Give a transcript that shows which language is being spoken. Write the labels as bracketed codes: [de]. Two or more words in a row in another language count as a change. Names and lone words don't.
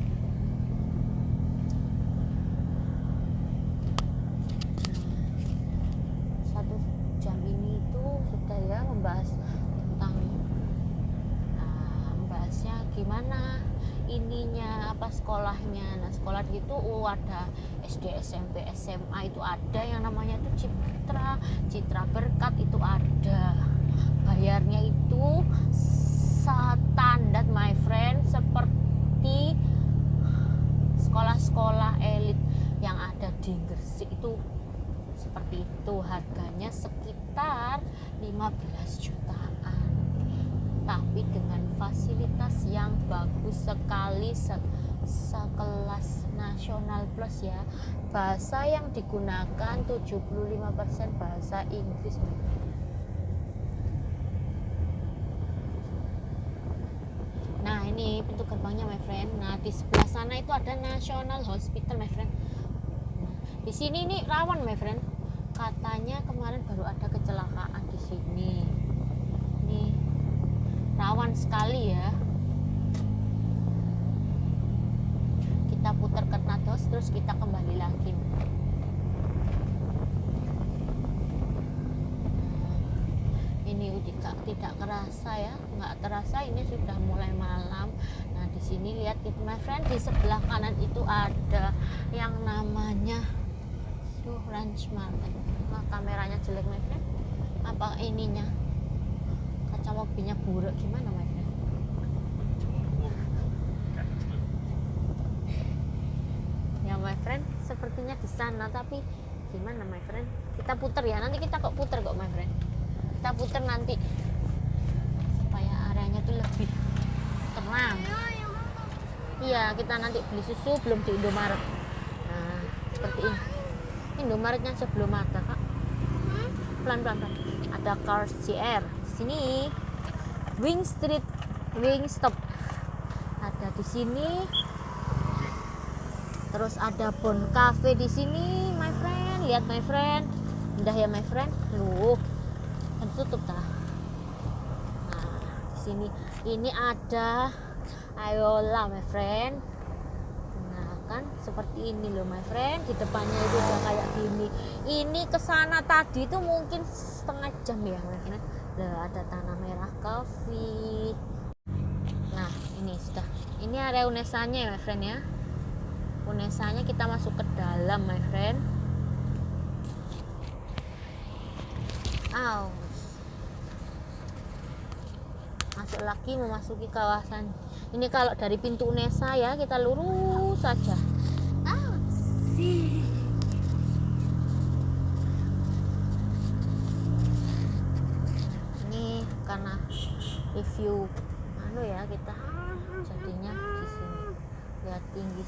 [id] Satu jam ini itu sudah ya membahas tentang membahasnya gimana ininya, apa sekolahnya. Nah sekolah itu ada SD, SMP, SMA itu ada yang namanya itu Citra Berkat itu ada. Bayarnya itu standar [en] my friend [id] seperti sekolah-sekolah elit yang ada di Gresik itu seperti itu. Harganya sekitar 15 jutaan, tapi dengan fasilitas yang bagus sekali, sekelas nasional plus ya. Bahasa yang digunakan 75% bahasa Inggris. Nah ini pintu gerbangnya [en] my friend. [id] Nah di sebelah sana itu ada [en] National Hospital my friend. [id] Nah, di sini nih rawan [en] my friend. [id] Katanya kemarin baru ada kecelakaan di sini. Nih rawan sekali ya. Kita putar ke Nados terus kita kembali lagi. Ini tidak kerasa ya, nggak terasa ini sudah mulai malam. Nah di sini lihat [en] my friend, [id] di sebelah kanan itu ada yang namanya Ranch Market. Nah, kameranya jelek [en] my friend. [id] Apa ininya? Kaca mobilnya buruk gimana [en] my friend? Ya my friend, [id] sepertinya di sana, tapi gimana [en] my friend? [id] Kita putar ya, nanti kita kok putar kok [en] my friend. [id] Kita putar nanti supaya areanya tuh lebih tenang. Iya, kita nanti beli susu belum di Indomaret. Nah, seperti ini. Indomaretnya sebelum ada kak. Pelan-pelan. Ada Cars CR. Sini Wingstop ada di sini. Terus ada Bon Cafe di sini [en] my friend. [id] Lihat [en] my friend, [id] indah ya [en] my friend. [id] Loh, kan tutup lah. Nah di sini ini ada Ayola [en] my friend. [id] Nah kan seperti ini loh [en] my friend. [id] Di depannya itu udah kayak gini. Ini kesana tadi itu mungkin setengah jam ya [en] my friend. [id] Ada Tanah Merah Coffee. Nah ini sudah, ini area UNESA-nya ya [en] my friend [id] ya. UNESA-nya kita masuk ke dalam [en] my friend. [id] Masuk lagi, memasuki kawasan ini. Kalau dari pintu UNESA ya kita lurus saja. Ini karena review ya, kita jadinya di sini lihat tinggi.